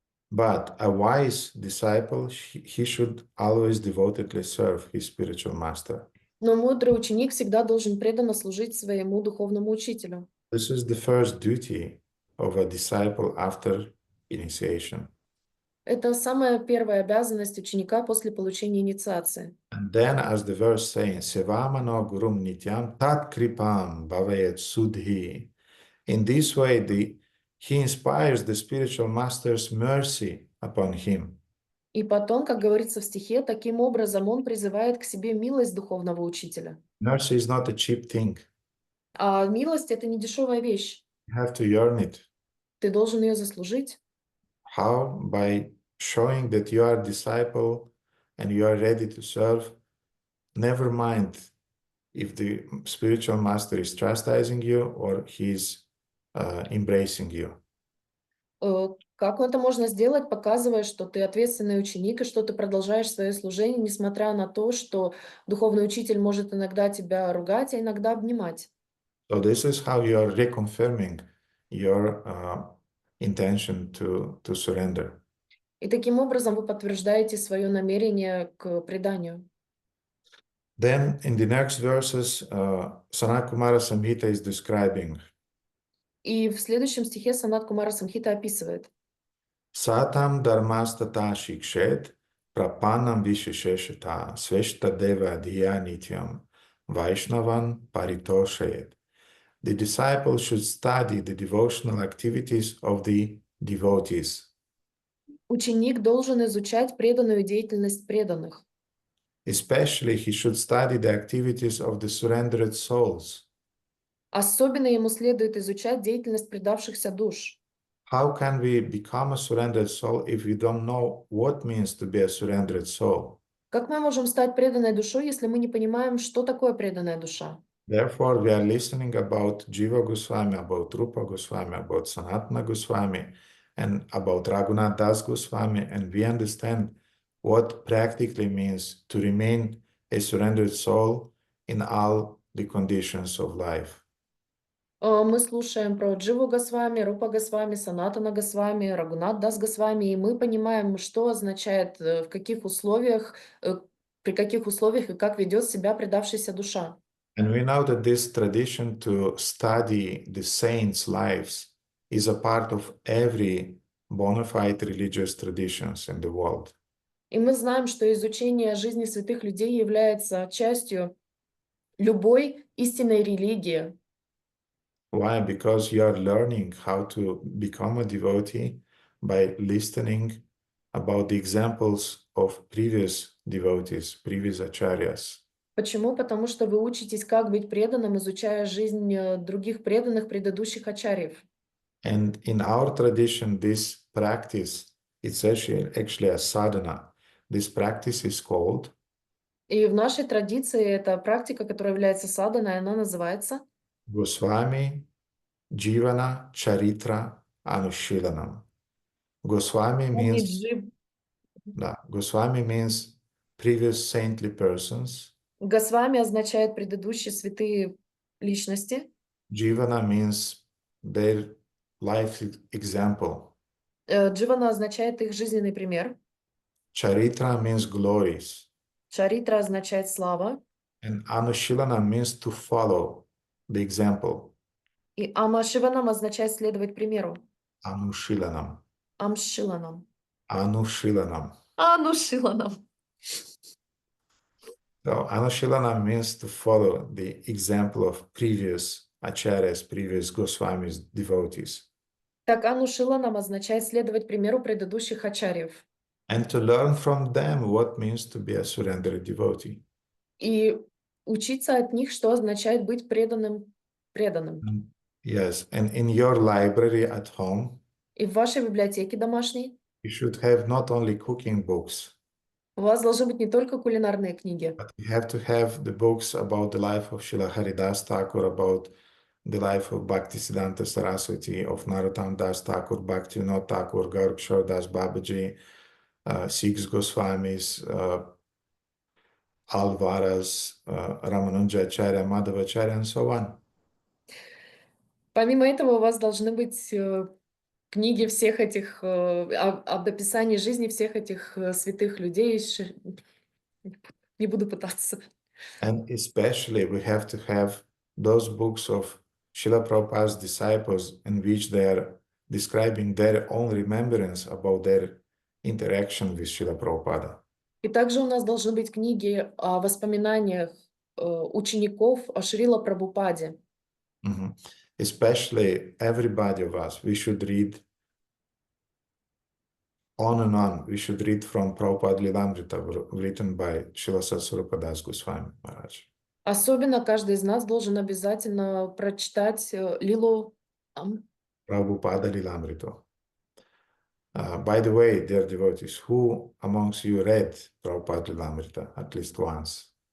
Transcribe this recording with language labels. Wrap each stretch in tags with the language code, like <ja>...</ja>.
<en>But a wise disciple, he should always devotedly serve his spiritual master.</en> <ru>Но мудрый ученик всегда должен преданно служить своему духовному учителю.</ru> <en>This is the first duty of a disciple after initiation.</en> <ru>Это самая первая обязанность ученика после получения инициации.</ru> <en>And then, as the verse saying,</en> <sa>Sevamano Gurum Nityam Tat Kripam Bhavayet Sudhi.</sa> <en>In this way, he inspires the spiritual master's mercy upon him.</en> <ru>И потом, как говорится в стихе, таким образом он призывает к себе милость духовного учителя.</ru> <en>Mercy is not a cheap thing.</en> <ru>А милость — это не дешевая вещь.</ru> <en>You have to earn it.</en> <ru>Ты должен ее заслужить.</ru> <en>How? By showing that you are a disciple and you are ready to serve. Never mind if the spiritual master is chastising you or he's embracing you.</en> <ru>Как это можно сделать, показывая, что ты ответственный ученик и что ты продолжаешь свое служение, несмотря на то, что духовный учитель может иногда тебя ругать, а иногда обнимать.</ru> <en>So this is how you are reconfirming your intention to surrender.</en> <ru>И таким образом вы подтверждаете свое намерение к преданию.</ru> <en>Then in the next verses, Sanat Kumara Samhita is describing</en> <ru>И в следующем стихе Санат Кумара Самхита описывает:</ru> <sa>Satam dharmastata shikshet prapanam vishesheshata sveshta deva dhiya nityam Vaishnavan paritoshayet.</sa> <en>The disciple should study the devotional activities of the devotees.</en> <ru>ученик должен изучать преданную деятельность преданных.</ru> <en>Especially he should study the activities of the surrendered souls.</en> <ru>Особенно ему следует изучать деятельность предавшихся душ.</ru> <en>How can we become a surrendered soul if we don't know what means to be a surrendered soul?</en> <ru>Как мы можем стать преданной душой, если мы не понимаем, что такое преданная душа?</ru> <en>Therefore, we are listening about Jiva Goswami, about Rupa Goswami, about Sanatana Goswami, and about Raghunath Das Goswami, and we understand what practically means to remain a surrendered soul in all the conditions of life.</en> <ru>Мы слушаем про Дживу Госвами, Рупа Госвами, Санатана Госвами, Рагунат Дас Госвами, и мы понимаем, что означает, в каких условиях, при каких условиях и как ведет себя предавшаяся душа.</ru> <en>And we know that this tradition to study the saints' lives is a part of every bona fide religious traditions in the world.</en> <ru>И мы знаем, что изучение жизни святых людей является частью любой истинной религии.</ru> <en>Why? Because you are learning how to become a devotee by listening about the examples of previous devotees, previous acharyas.</en> <ru>Почему? Потому что вы учитесь, как быть преданным, изучая жизнь других преданных предыдущих ачарьев.</ru> <en>And in our tradition, this practice, it's actually a sadhana. This practice is called</en> <ru>И в нашей традиции эта практика, которая является саданой, она называется</ru> <sa>Goswami Jivana Charitra Anushilanam.</sa> <en>Goswami means, Goswami means previous saintly persons.</en> <ru>Госвами означает предыдущие святые личности.</ru> <en>Jivana means their life example.</en> <ru>Дживана означает их жизненный пример.</ru> <en>Charitra means glories.</en> <ru>Чаритра означает слава.</ru> <en>And Anushilana means to follow the example.</en> <ru>И Амашиванам означает следовать примеру.</ru> <sa>Anushilanam.</sa> <ru>Амшиланам.</ru> <sa>Anushilanam.</sa> <ru>Анушиланам.</ru> <en>So Anushilanam means to follow the example of previous acharyas, previous Goswamis, devotees.</en> <ru>Так, Анушиланам означает следовать примеру предыдущих ачарьев.</ru> <en>And to learn from them what means to be a surrendered devotee.</en> <ru>И учиться от них, что означает быть преданным.</ru> <en>Yes, and in your library at home,</en> <ru>И в вашей библиотеке домашней</ru> <en>you should have not only cooking books,</en> <ru>у вас должны быть не только кулинарные книги,</ru> <en>but you have to have the books about the life of Srila Haridas Thakur, about the life of Bhaktisiddhanta Saraswati, of Narottam Das Thakur, Bhaktivinoda Thakur, Gaurkishore Das Babaji, six Goswamis, Alvaras, Ramanujacharya, Madhavacharya, and so on.</en> <ru>Помимо этого, у вас должны быть книги всех этих, об описании жизни всех этих святых людей. Не буду пытаться.</ru> <en>And especially we have to have those books of Srila Prabhupada's disciples in which they are describing their own remembrance about their interaction with Srila Prabhupada.</en> <ru>И также у нас должны быть книги о воспоминаниях учеников о Шрила Прабхупаде.</ru> <en>Especially everybody of us, we should read on and on. We should read from Prabhupada Lilamrita, written by Srila Satsvarupa Das Goswami Maharaj.</en> <ru>Особенно каждый из нас должен обязательно прочитать Лилу</ru> <en>Prabhupada Lilamrita. By the way, dear devotees, who amongst you read Prabhupada Lilamrita at least once?</en>